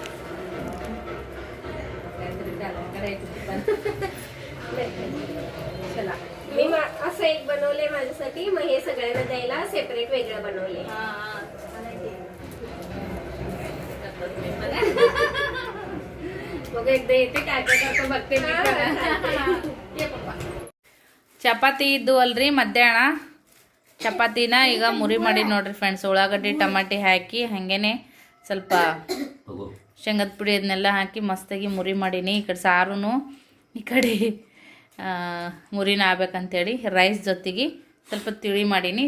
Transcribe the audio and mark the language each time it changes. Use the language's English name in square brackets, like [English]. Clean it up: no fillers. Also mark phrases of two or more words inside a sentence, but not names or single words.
[Marathi] काहीतरी त्याला करायचं चला. मी असं एक बनवले माझ्यासाठी. मग हे सगळ्यांना द्यायला सेपरेट वेगळं बनवले. मग एकदा येते काय करतो बघते मी. ये पप्पा [Kannada] ಚಪಾತಿ ಇದ್ದು ಅಲ್ರಿ ಮಧ್ಯಾಹ್ನ. ಚಪಾತಿನ ಈಗ ಮುರಿ ಮಾಡಿ ನೋಡ್ರಿ ಫ್ರೆಂಡ್ಸ್. ಉಳ್ಳಾಗಡ್ಡಿ ಟಮಾಟಿ ಹಾಕಿ ಹಾಗೇನೆ ಸ್ವಲ್ಪ ಶೇಂಗದ ಪುಡಿ ಅದನ್ನೆಲ್ಲ ಹಾಕಿ ಮಸ್ತಾಗಿ ಮುರಿ ಮಾಡೀನಿ. ಈ ಕಡೆ ಸಾರೂ ಈ ಕಡೆ ಮುರಿನ ಆಗ್ಬೇಕಂತೇಳಿ ರೈಸ್ ಜೊತೆಗೆ ಸ್ವಲ್ಪ ತಿಳಿ ಮಾಡೀನಿ.